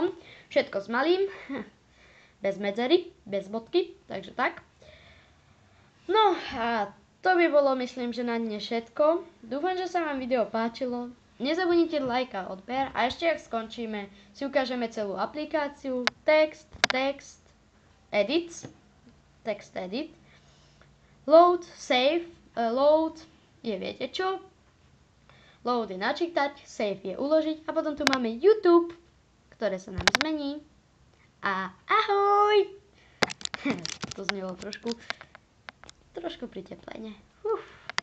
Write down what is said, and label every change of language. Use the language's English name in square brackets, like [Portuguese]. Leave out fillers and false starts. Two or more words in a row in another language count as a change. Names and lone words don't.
[Slovak] Všetko s malým, bez medzery, bez bodky, takže tak. No a to by bolo, myslím, že na dnes všetko. Dúfam, že sa vám video páčilo. Nezabudnite like a odber a ešte ak skončíme, si ukážeme celú aplikáciu, text edit, load, save, load je viete čo, load je načítať, save je uložiť a potom tu máme YouTube, ktoré sa nám zmení a ahoj! To znelo trošku priteplene.